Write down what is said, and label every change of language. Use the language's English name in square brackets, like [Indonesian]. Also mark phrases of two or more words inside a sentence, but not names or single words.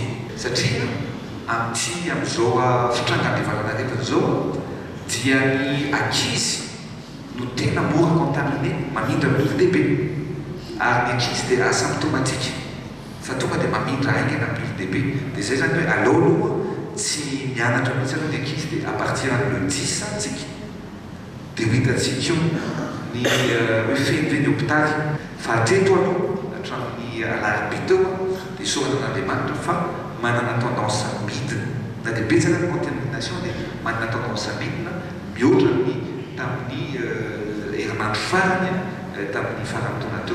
[Malagasy] Satria amin'izao fitrangan'ny valanaretina zao dia ny ankizy no tena mora contaminé mamindra amin'ny lehibe ary ny ankizy dia asymptomatique fa tonga dia mamindra aingana amin'ny lehibe. Dia zay zany hoe aloha tsy mianatra mihitsy aloha ny ankizy dia [French] à partir le [Malagasy] 10 antsika dia ho hitantsika io ny hoe feniveny hôpitaly fa hatreto aloha hatramin'ny alarobia teo dia sorana n'Andriamanitra fa manana tendance midina na dia betsaka ny contamination dia manana tendance midina mihoatra ny tamin'ny herinandro farany tamin'ny farantaona teo.